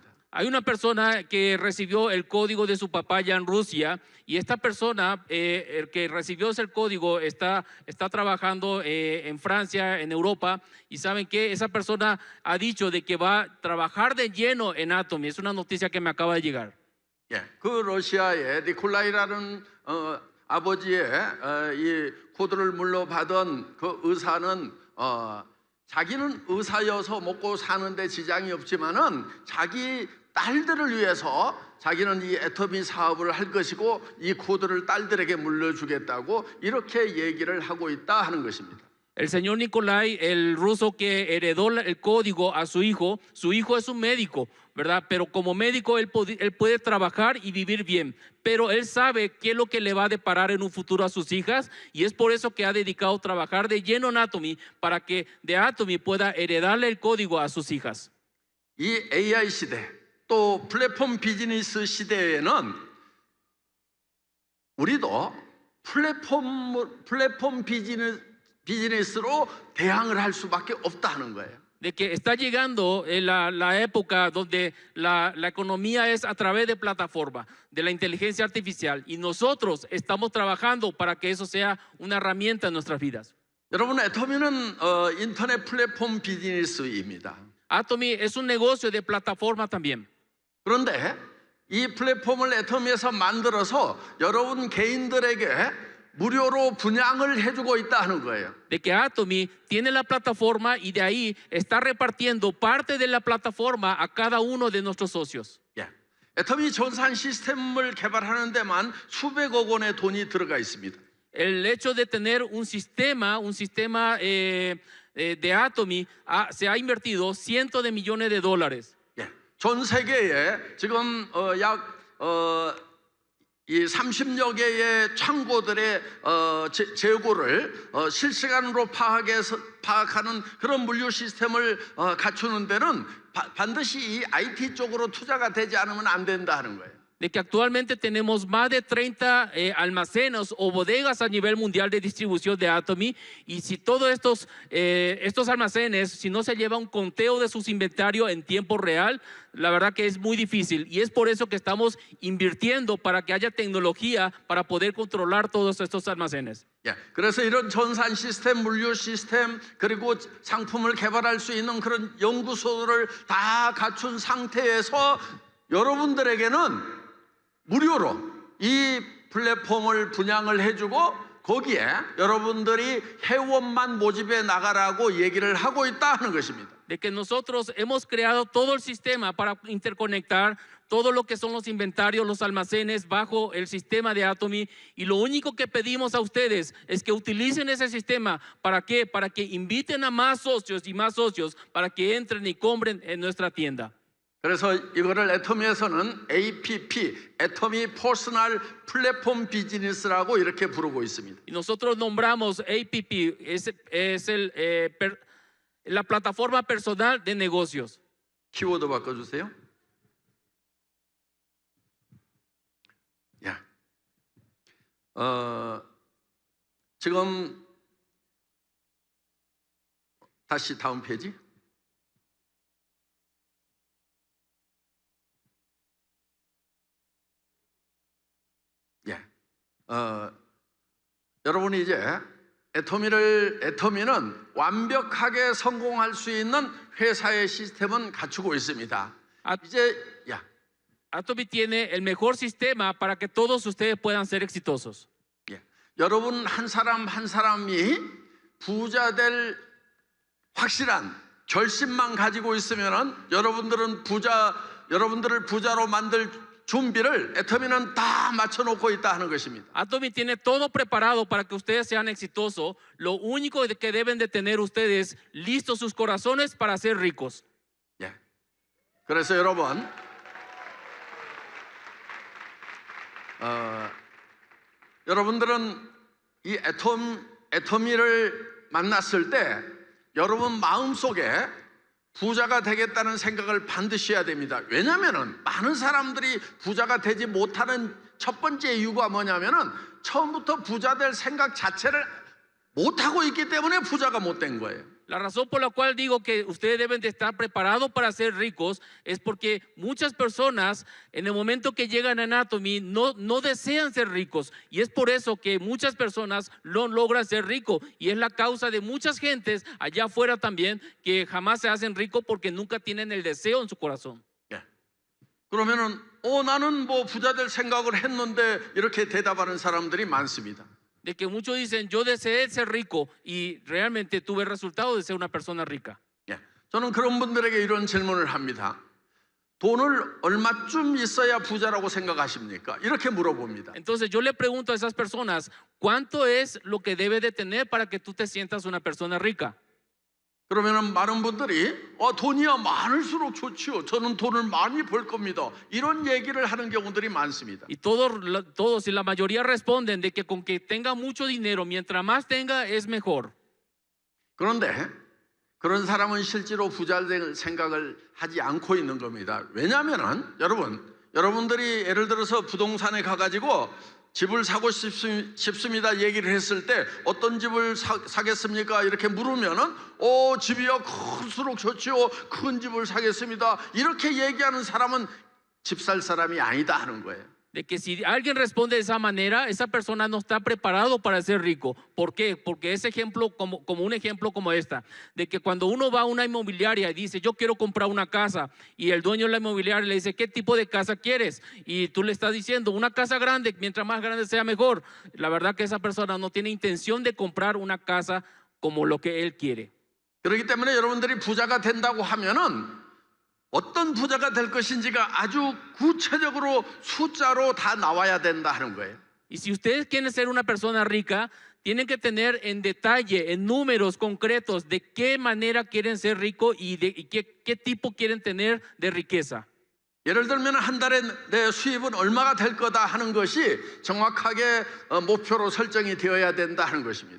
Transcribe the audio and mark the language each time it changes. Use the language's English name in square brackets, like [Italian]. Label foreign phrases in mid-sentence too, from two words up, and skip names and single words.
[Spanish] Hay una persona que recibió el código de su papá ya en Rusia y esta persona, el que recibió ese código, está trabajando en Francia, en Europa y saben que esa persona ha dicho de que va a trabajar de lleno en Atomy. Es una noticia que me acaba de llegar. [Korean] 예, 그 러시아의 니콜라이라는 아버지의 이 코드를 물려받은 그 의사는 자기는 의사여서 먹고 사는데 지장이 없지만은 자기 딸들을 위해서 자기는 이 애터미 사업을 할 것이고 이 코드를 딸들에게 물려주겠다고 이렇게 얘기를 하고 있다 하는 것입니다. [Spanish] El señor Nikolai, el ruso que heredó el código a su hijo es un médico, ¿verdad? Pero como médico él puede trabajar y vivir bien, pero él sabe qué es lo que le va a deparar en un futuro a sus hijas y es por eso que ha dedicado a trabajar de lleno en Atomy para que de Atomy pueda heredarle el código a sus hijas. [Korean] 이 AI 시대 또 플랫폼 비즈니스 시대에는 우리도 플랫폼 비즈니스로 대항을 할 수밖에 없다 하는 거예요. [Spanish] De que está llegando la época donde la economía es a través de plataforma, de la inteligencia artificial y nosotros estamos trabajando para que eso sea una herramienta en nuestras vidas. [Korean] 여러분, 애터미는 인터넷 플랫폼 비즈니스입니다. [Spanish] Atomy es un negocio de plataforma también. [Korean] 그런데 이 플랫폼을 애터미에서 만들어서 여러분 개인들에게 무료로 분양을 해주고 있다 하는 거예요. [Spanish] De que Atomy tiene la plataforma y de ahí está repartiendo parte de la plataforma a cada uno de nuestros socios. [Korean] 예, 애터미 전산 시스템을 개발하는 데만 수백억 원의 돈이 들어가 있습니다. [Spanish] El hecho de tener un sistema de Atomy se ha invertido cientos de millones de dólares. [Korean] 예, 전 세계에 지금 이 30여 개의 창고들의 재고를 실시간으로 파악하는 그런 물류 시스템을 갖추는 데는 반드시 이 IT 쪽으로 투자가 되지 않으면 안 된다 하는 거예요. [Spanish] De que actualmente tenemos más de 30 almacenes o bodegas a nivel mundial de distribución de Atomy y si todos estos almacenes, si no se lleva un conteo de sus inventarios en tiempo real, la verdad que es muy difícil y es por eso que estamos invirtiendo para que haya tecnología para poder controlar todos estos almacenes. [Korean] 예, 그래서 이런 전산 시스템, 물류 시스템 그리고 상품을 개발할 수 있는 그런 연구소를 다 갖춘 상태에서 여러분들에게는 무료로 이 플랫폼을 분양을 해주고 거기에 여러분들이 회원만 모집해 나가라고 얘기를 하고 있다 하는 것입니다. [Spanish] De que nosotros hemos creado todo el sistema para interconectar todo lo que son los inventarios, los almacenes bajo el sistema de Atomy y lo único que pedimos a ustedes es que utilicen ese sistema. ¿Para qué? Para que inviten a más socios y más socios para que entren y compren en nuestra tienda. [Korean] 그래서 이거를 애터미에서는 APP, 애터미 퍼스널 플랫폼 비즈니스라고 이렇게 부르고 있습니다. [Spanish] Y nosotros nombramos APP, la plataforma personal de negocios. [Korean] 키워드 바꿔주세요. 야, 지금 다시 다음 페이지. 예. 여러분이 이제 애터미는 완벽하게 성공할 수 있는 회사의 시스템은 갖추고 있습니다. 이제 [Spanish] Atomy tiene el mejor sistema para que todos ustedes puedan ser exitosos. [Korean] 여러분 한 사람 한 사람이 부자 될 확실한 결심만 가지고 있으면은 여러분들을 부자로 만들 준비를 애터미는 다 맞춰놓고 있다 하는 것입니다. [Spanish] Atomy tiene todo preparado para que ustedes sean exitosos. Lo único que deben de tener ustedes listos sus corazones para ser ricos. [Korean] 예. 그래서 여러분, 여러분들은 이 애터미를 만났을 때 여러분 마음속에 부자가 되겠다는 생각을 반드시 해야 됩니다. 왜냐하면 많은 사람들이 부자가 되지 못하는 첫 번째 이유가 뭐냐면은 처음부터 부자 될 생각 자체를 못하고 있기 때문에 부자가 못 된 거예요. [Spanish] La razón por la cual digo que ustedes deben de estar preparados para ser ricos es porque muchas personas en el momento que llegan a Atomy no desean ser ricos, y es por eso que muchas personas no logran ser ricos, y es la causa de muchas gentes allá afuera también que jamás se hacen ricos porque nunca tienen el deseo en su corazón. [Korean] 예. 그러면은 나는 뭐 부자 될 생각을 했는데 이렇게 대답하는 사람들이 많습니다. [Spanish] De que muchos dicen, yo deseé ser rico y realmente tuve el resultado de ser una persona rica. [Korean] 예, 저는 그런 분들에게 이런 질문을 합니다. 돈을 얼마쯤 있어야 부자라고 생각하십니까? 이렇게 물어봅니다. [Spanish] Entonces yo le pregunto a esas personas, ¿cuánto es lo que debe de tener para que tú te sientas una persona rica? [Korean] 그러면은 많은 분들이 돈이야 많을수록 좋지요. 저는 돈을 많이 벌 겁니다. 이런 얘기를 하는 경우들이 많습니다. [Spanish] Y todos y la mayoría responden de que con que tenga mucho dinero, mientras más tenga es mejor. [Korean] 그런데 그런 사람은 실제로 부자 될 생각을 하지 않고 있는 겁니다. 왜냐하면은 여러분들이 예를 들어서 부동산에 가가지고 집을 사고 싶습니다 얘기를 했을 때 어떤 집을 사겠습니까? 이렇게 물으면은 집이요 클수록 좋지요. 큰 집을 사겠습니다. 이렇게 얘기하는 사람은 집 살 사람이 아니다 하는 거예요. [Spanish] De que si alguien responde de esa manera, esa persona no está preparado para ser rico. ¿Por qué? Porque ese ejemplo, como un ejemplo como esta, de que cuando uno va a una inmobiliaria y dice, yo quiero comprar una casa, y el dueño de la inmobiliaria le dice, ¿qué tipo de casa quieres? Y tú le estás diciendo, una casa grande, mientras más grande sea mejor. La verdad que esa persona no tiene intención de comprar una casa como lo que él quiere. [Korean] 그렇기 때문에 여러분들이 부자가 된다고 하면은 어떤 부자가 될 것인지가 아주 구체적으로 숫자로 다 나와야 된다 하는 거예요. [Spanish] Y si ustedes quieren ser una persona rica, tienen que tener en detalle, en números concretos, de qué manera quieren ser ricos y qué tipo quieren tener de riqueza. [Korean] 예를 들면 한 달에 내 수입은 얼마가 될 거다 하는 것이 정확하게 목표로 설정이 되어야 된다 하는 것입니다.